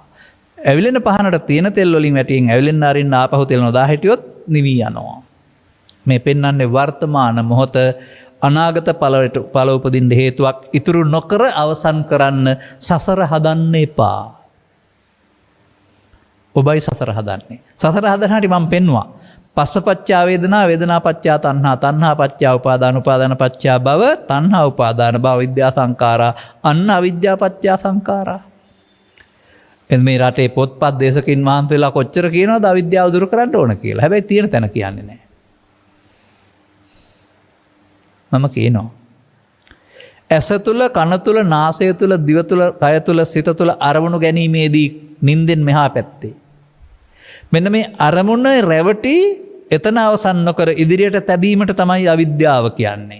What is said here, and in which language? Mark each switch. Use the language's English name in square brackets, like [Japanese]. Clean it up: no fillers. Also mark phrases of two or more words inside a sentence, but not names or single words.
[Sinhala] ඇවිලෙන පහනට තියෙන තෙල් වලින් වැටියෙන් ඇවිලෙන්න අරින්න ආපහු තෙල් නොදා හිටියොත් නිවි යනවා. මේ පෙන්වන්නේ වර්තමාන මොහොත අනාගත ඵල උපදින්න හේතුවක් ඉතුරු නොකර අවසන් කරන්න සසර හදන්න එපා. ඔබයි සසර හදන්නේ. සසර හදන හැටි මම පෙන්වුවා. [Pali] පස්සපච්චා වේදනා වේදනා පච්චා තණ්හා තණ්හා පච්චා උපාදාන උපාදාන පච්චා භව තණ්හා උපාදාන භව විද්‍යා සංඛාරා අන්න අවිද්‍යා පච්චා සංඛාරා. [Sinhala] එන් මේ රටේ පොත්පත් දේශකින් මහන්ත වෙලා කොච්චර කියනවද අවිද්‍යාව දුරු කරන්න ඕන කියලා. හැබැයි තියෙන තැන කියන්නේ නැහැ. මම කියනවා ඇස තුල කන තුල නාසය තුල දිව තුල කය තුල සිත තුල අරමුණු ගැනීමේදී නින්දෙන් මෙහා පැත්තේ මෙන්න මේ අරමුණ රැවටි එතන අවසන් නොකර ඉදිරියට තැබීමට තමයි අවිද්‍යාව කියන්නේ.